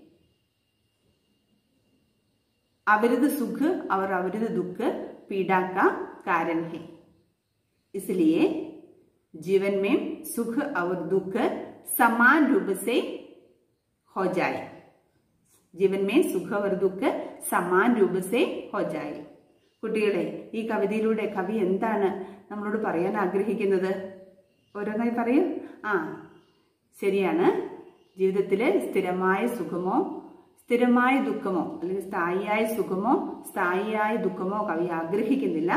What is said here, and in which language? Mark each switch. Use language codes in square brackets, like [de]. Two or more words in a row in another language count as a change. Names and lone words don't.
[hi] अवृद्ध सुख और अवृद्ध दुख पीड़ा का कारण है, इसलिए जीवन में सुख और दुख समान रूप से हो जाए। जीवन में सुख और दुख समान रूप से हो जाए. [ml] കുട്ടികളെ, ഈ കവിതയിലൂടെ കവി എന്താണ് നമ്മളോട് പറയാൻ ആഗ്രഹിക്കുന്നത്? ഓരോന്നായി പറയൂ. ശരിയാണ്. ജീവിതത്തില് സ്ഥിരമായ സുഖമോ സ്ഥിരമായ ദുഃഖമോ അല്ലെങ്കിൽ സ്ഥായിയായ സുഖമോ സ്ഥായിയായ ദുഃഖമോ കവി ആഗ്രഹിക്കുന്നില്ല.